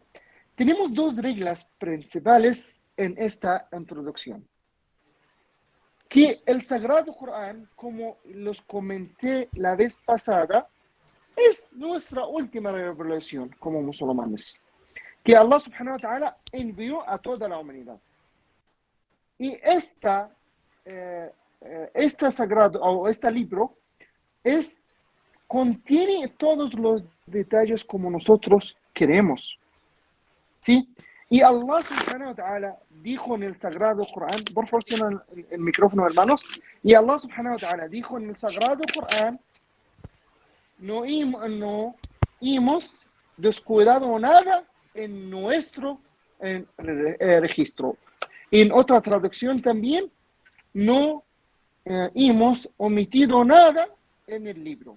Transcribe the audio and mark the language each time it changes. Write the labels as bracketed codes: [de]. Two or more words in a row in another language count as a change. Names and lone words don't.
[es] Tenemos dos reglas principales en esta introducción. Que el Sagrado Corán, como los comenté la vez pasada, es nuestra última revelación como musulmanes, que [ar] الله سبحانه وتعالى [es] envió a toda la humanidad. Y este sagrado o este libro contiene todos los detalles como nosotros queremos. ¿Sí? Y [ar] الله سبحانه وتعالى [es] dijo en el Sagrado Corán, por favor, cierren el micrófono, hermanos. Y [ar] الله سبحانه وتعالى [es] dijo en el Sagrado Corán, no hemos descuidado nada en nuestro registro. En otra traducción también, no hemos omitido nada en el libro.